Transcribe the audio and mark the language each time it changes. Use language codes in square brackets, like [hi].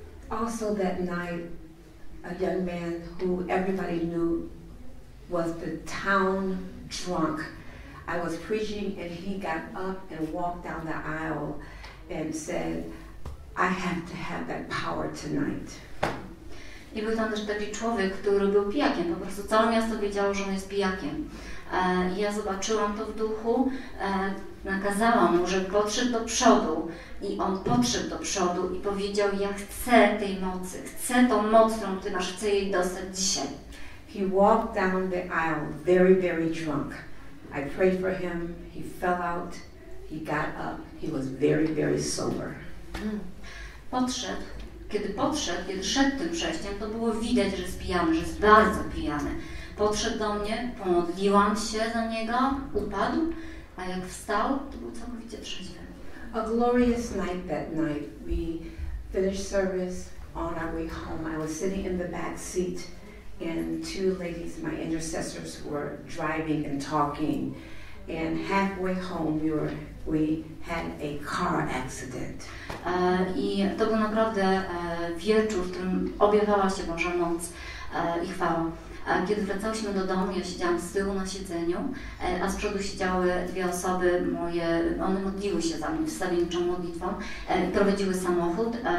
[en] Also that night, a young man who everybody knew was the town drunk. I was preaching and he got up and walked down the aisle and said, I have to have that power tonight. [pl] I był tam też taki człowiek, który był pijakiem, po prostu całe miasto wiedziało, że on jest pijakiem. Ja zobaczyłam to w duchu, nakazałam mu, żeby podszedł do przodu i on podszedł do przodu i powiedział, ja chcę tej mocy, chcę tą moc, którą Ty masz, chcę jej dostać dzisiaj. [en] He walked down the aisle very, very drunk. I prayed for him, he fell out, he got up, he was very, very sober. [pl] Kiedy szedł tym przejściem, to było widać, że jest pijany, że jest bardzo pijany. Podszedł do mnie, pomodliłam się za niego, upadł, a jak wstał, to był całkowicie trzeźwy. [en] A glorious night that night. We finished service on our way home. I was sitting in the back seat and two ladies, my intercessors, were driving and talking. And halfway home we had a car accident. [pl] I to był naprawdę wieczór, w którym objawała się Boża moc i chwała. Kiedy wracałyśmy do domu, ja siedziałam z tyłu na siedzeniu, a z przodu siedziały dwie osoby one modliły się za mnie wstawienniczą modlitwą, prowadziły samochód.